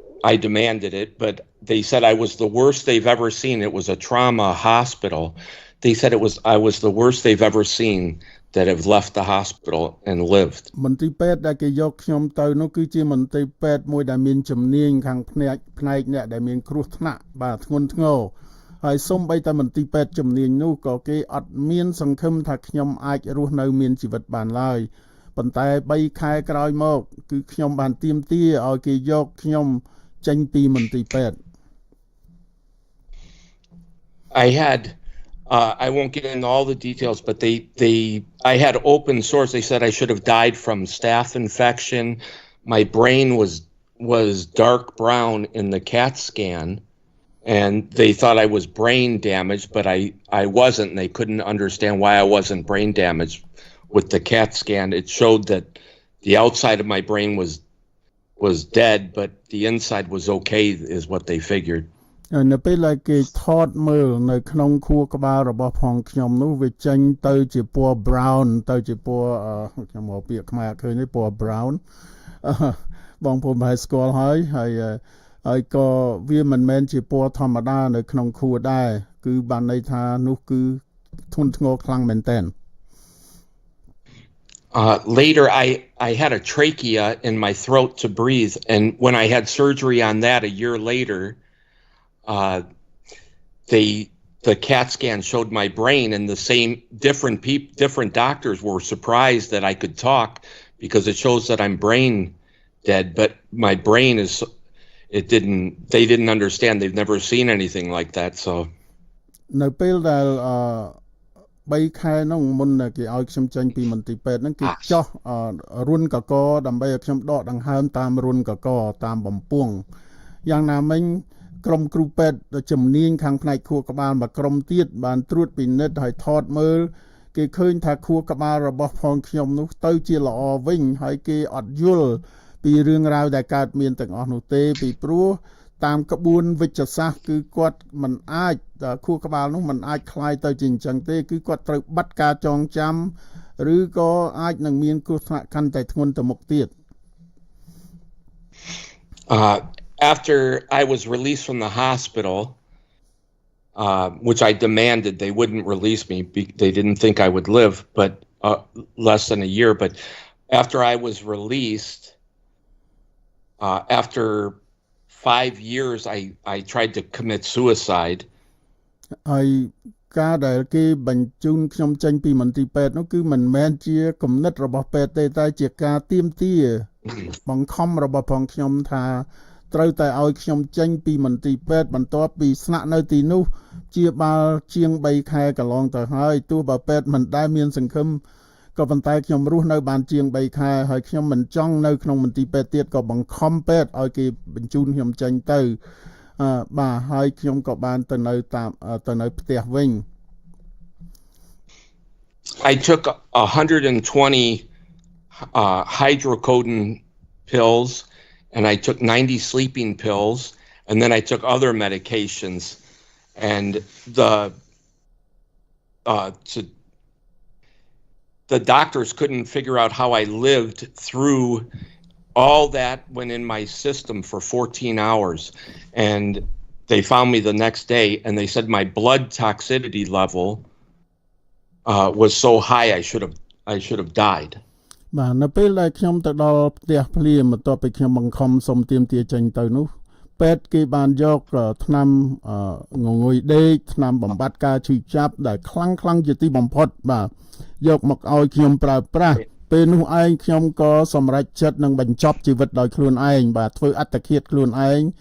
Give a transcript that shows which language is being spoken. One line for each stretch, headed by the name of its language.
English: I demanded it, but they said I was the worst they've ever seen. It was a trauma hospital. They said I was the worst they've ever seen that have left the hospital and lived.
Khmer: មន្ទីរពេទ្យដែលគេយកខ្ញុំទៅនោះគឺជាមន្ទីរពេទ្យមួយដែលមានជំនាញខាងផ្នែកអ្នកដែលមានគ្រោះថ្នាក់បាទធ្ងន់ធ្ងរហើយសូម្បីតែមន្ទីរពេទ្យជំនាញនោះក៏គេអត់មានសង្ឃឹមថាខ្ញុំអាចរស់នៅមានជីវិតបានឡើយប៉ុន្តែ3ខែក្រោយមកគឺខ្ញុំបានទាមទារឲ្យគេយកខ្ញុំចេញពីមន្ទីរពេទ្យ
English: I had I won't get into all the details, but I had open source. They said I should have died from staph infection. My brain was dark brown in the CAT scan, and they thought I was brain damaged, but I wasn't. And they couldn't understand why I wasn't brain damaged. With the CAT scan, it showed that the outside of my brain was dead, but the inside was okay, is what they figured.
Khmer: នៅពេលដែលគេថតមើលនៅក្នុងខួរក្បាលរបស់ផងខ្ញុំនោះវាចេញទៅជាពណ៌ brown ទៅជាពណ៌ខ្ញុំមកពាក្យខ្មែរឃើញនេះពណ៌ brown បងប្អូនប្រហែលស្គាល់ហើយក៏វាមិនមែនជាពណ៌ធម្មតានៅក្នុងខួរដែរគឺបានន័យថានោះគឺធ្ងន់ធ្ងរខ្លាំងមែនទែន
English: Later, I had a trachea in my throat to breathe, and when I had surgery on that a year later, the CAT scan showed my brain, and the same different doctors were surprised that I could talk because it shows that I'm brain dead, but my brain they didn't understand. They've never seen anything like that, so.
Khmer: នៅពេលដែល3ខែនោះមុនគេឲ្យខ្ញុំចេញពីមន្ទីរពេទ្យហ្នឹងគេចោះរុនកកដើម្បីឲ្យខ្ញុំដកដង្ហើមតាមរុនកកតាមបំពង់យ៉ាងណាមិញ ក្រុមគ្រូពេទ្យជំនាញខាងផ្នែកខួរក្បាលមួយក្រុមទៀតបានត្រួតពិនិត្យហើយថតមើលគេឃើញថាខួរក្បាលរបស់ផងខ្ញុំនោះទៅជាល្អវិញហើយគេអត់យល់ពីរឿងរ៉ាវដែលកើតមានទាំងអស់នោះទេពីព្រោះតាមក្បួនវិជ្ជសាស្ត្រគឺគាត់មិនអាចខួរក្បាលនោះមិនអាច
Thai: คลาย
Khmer: ទៅជាអញ្ចឹងទេគឺគាត់ត្រូវបាត់ការចងចាំឬក៏អាចនឹងមានគ្រោះថ្នាក់កាន់តែធ្ងន់ទៅមុខទៀត
English: After I was released from the hospital, which I demanded, they wouldn't release me. They didn't think I would live, but less than a year. But after I was released, after 5 years, I tried to commit suicide.
Khmer: ហើយការដែលគេបញ្ជូនខ្ញុំចេញពីមន្ទីរពេទ្យនោះគឺមិនមែនជាគំនិតរបស់ពេទ្យទេតែជាការទាមទារ បង្ខំរបស់ផងខ្ញុំថាត្រូវតែឲ្យខ្ញុំចេញពីមន្ទីរពេទ្យបន្ទាប់ពីស្នាក់នៅទីនោះជាបាលជាង3ខែកន្លងទៅហើយទោះបើពេទ្យមិនដែលមានសង្ឃឹមក៏ប៉ុន្តែខ្ញុំរស់នៅបានជាង3ខែហើយខ្ញុំមិនចង់នៅក្នុងមន្ទីរពេទ្យទៀតក៏បង្ខំពេទ្យឲ្យគេបញ្ជូនខ្ញុំចេញទៅបាទហើយខ្ញុំក៏បានទៅនៅផ្ទះវិញ
English: I took 120 hydrocodone pills and I took 90 sleeping pills and then I took other medications and the doctors couldn't figure out how I lived through all that went in my system for 14 hours and they found me the next day and they said my blood toxicity level was so high I should have died.
Khmer: បាទនៅពេលដែលខ្ញុំទៅដល់ផ្ទះភ្លាមបន្ទាប់ពីខ្ញុំបង្ខំសុំទាមទារចេញទៅនោះពេទ្យគេបានយកថ្នាំងងុយដេកថ្នាំបំបត្តិការឈឺចាប់ដែលខ្លាំងជាទីបំផុតបាទយកមកឲ្យខ្ញុំប្រើប្រាស់ពេលនោះឯងខ្ញុំក៏សម្រេចចិត្តនឹងបញ្ចប់ជីវិតដោយខ្លួនឯងបាទធ្វើអត្តឃាតខ្លួនឯង